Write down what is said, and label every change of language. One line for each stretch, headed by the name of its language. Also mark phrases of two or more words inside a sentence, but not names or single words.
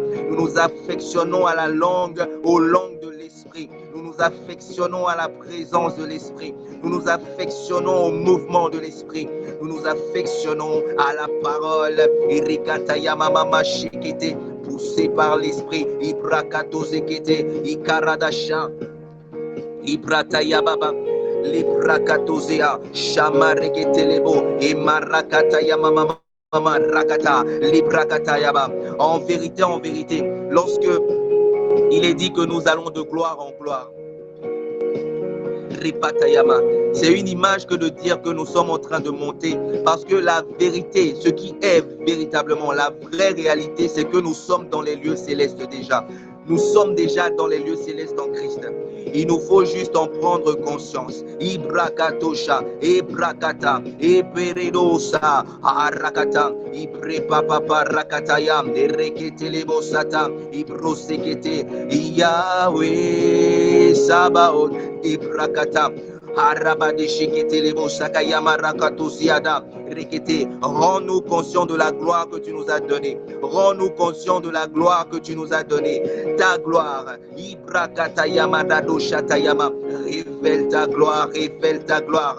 French: Nous nous affectionnons à la langue, aux langues de l'esprit. Nous nous affectionnons à la présence de l'esprit. Nous nous affectionnons au mouvement de l'esprit. Nous nous affectionnons à la parole. Poussé par l'esprit. Ikaradasha. Ibratayababa. Librakatozea, Shamareketelebo, et Marakataya Mama Rakata, Librakatayaba. En vérité, lorsque il est dit que nous allons de gloire en gloire, Ripatayama, c'est une image que de dire que nous sommes en train de monter, parce que la vérité, ce qui est véritablement la vraie réalité, c'est que nous sommes dans les lieux célestes déjà. Nous sommes déjà dans les lieux célestes en Christ. Il nous faut juste en prendre conscience. Ibrakatosha, Ibrakata, Iberedosa, Arakata, Ibrepapapa Rakataya, Ereketelebosata, Ibrosekete, Yahweh Sabaoth, Ibrakata. Rends-nous conscients de la gloire que tu nous as donnée. Rends-nous conscients de la gloire que tu nous as donnée. Ta gloire. Révèle ta gloire, révèle ta gloire.